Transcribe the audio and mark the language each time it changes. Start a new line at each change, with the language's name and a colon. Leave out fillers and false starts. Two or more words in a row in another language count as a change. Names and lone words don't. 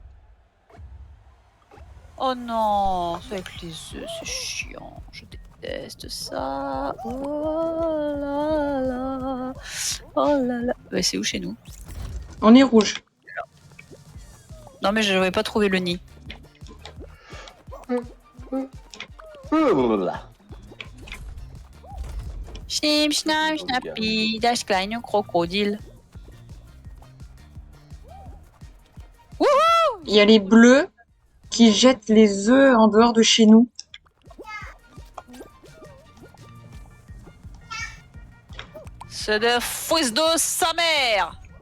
French: Oh non, c'est avec les œufs, c'est chiant. Je déteste ça. Oh là là. Oh là là. Bah, c'est où chez nous? On est rouge. Non, mais je n'avais pas trouvé le nid.
German: Schnim, schnapp, schnappi, das kleine Krokodil.
French: Il y a les bleus qui jettent les œufs en dehors de chez nous. C'est de fils de sa mère.